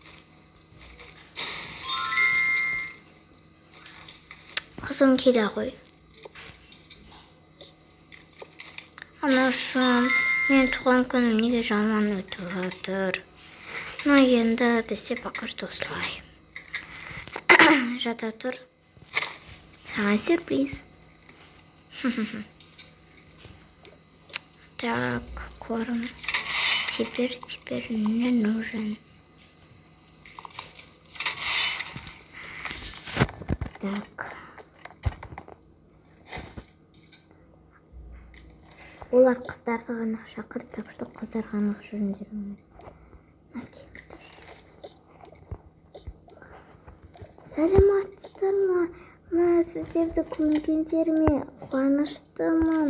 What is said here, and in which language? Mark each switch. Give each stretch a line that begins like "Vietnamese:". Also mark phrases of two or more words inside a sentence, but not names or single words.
Kazakh: Қызым келе ғой. Анашым, мен туған күнім неге жаман өтіп жатыр? Но енді бізде
Russian: пока что
Kazakh: осылай. Жата тұр. Саған сюрприз.
Russian: Так, корм. Теперь не нужен. Так.
Kazakh: Олар қыздарды ғана шақырды,
Russian: так что
Kazakh: қыздар ғана жүріңдер. Сәлематсыздар ма? Сіздерді көргендеріме қуаныштымын.